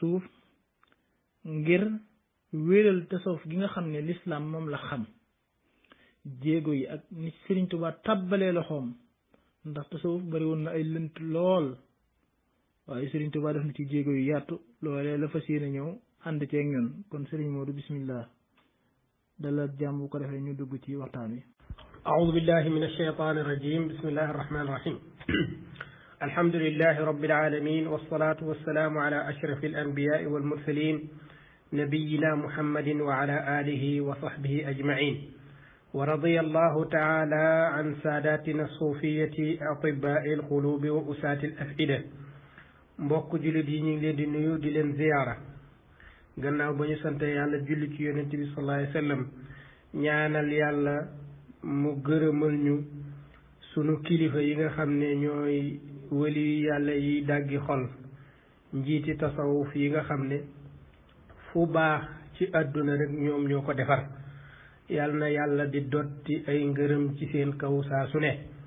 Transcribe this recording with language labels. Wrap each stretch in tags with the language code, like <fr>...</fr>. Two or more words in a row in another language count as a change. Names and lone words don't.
<wo>suuf ngir wéeral tasawuf gi nga xam ne lislaam moom la xam jéego yi ak ni Sëriñ Tuuba tàbbalee loxoom ndax tasawuf bari woon na ay lënt lool waaye Sëriñ Tuuba def na ci jéego yu yaatu loolee la fas yéene ñëw ànd ceeg ñun kon Sëriñ Moodu bismillah dalal jàmm bu ko defee ñu dugg ci waxtaan wi</wo> <ar>أعوذ بالله من الشيطان الرجيم بسم الله الرحمن الرحيم الحمد لله رب العالمين والصلاة والسلام على أشرف الأنبياء والمرسلين نبينا محمد وعلى آله وصحبه أجمعين ورضي الله تعالى عن ساداتنا الصوفية أطباء القلوب وأساة الأفئدة</ar> <wo>mbokk jullit yi ñu ngi leen di nuyu di leen ziyaara gannaaw ba ñu sant yàlla julli ci yonent bi</wo> <ar>صلى الله عليه وسلم</ar> <wo>ñaanal yàlla mu gërëmal ñu sunu kilifa yi nga xam ne ñooy wali yàlla yi dàggi xol njiiti tasawuf yi nga xam ne fu baax ci àdduna rek ñoom ñoo ko defar yàlla na yàlla di dotti ay ngërëm ci seen kaw saa su ne</wo>